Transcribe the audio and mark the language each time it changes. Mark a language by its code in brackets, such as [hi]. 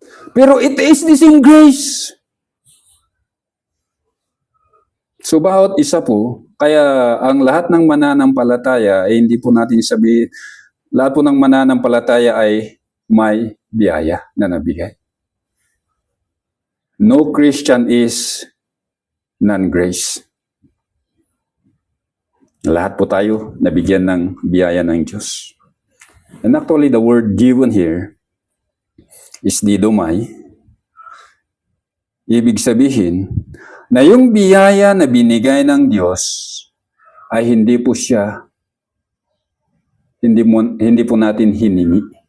[en] Pero it is the same grace. [tl] So bawat isa po, kaya ang lahat ng mananampalataya ay hindi po natin sabihin, lahat po ng mananampalataya ay may biyaya na nabigay. [en] No Christian is non-grace. [tl] Lahat po tayo nabigyan ng biyaya ng Diyos. [en] And actually, the word given here is didomai. [tl] Ibig sabihin na yung biyaya na binigay ng Diyos ay hindi po siya, hindi po natin hiningi.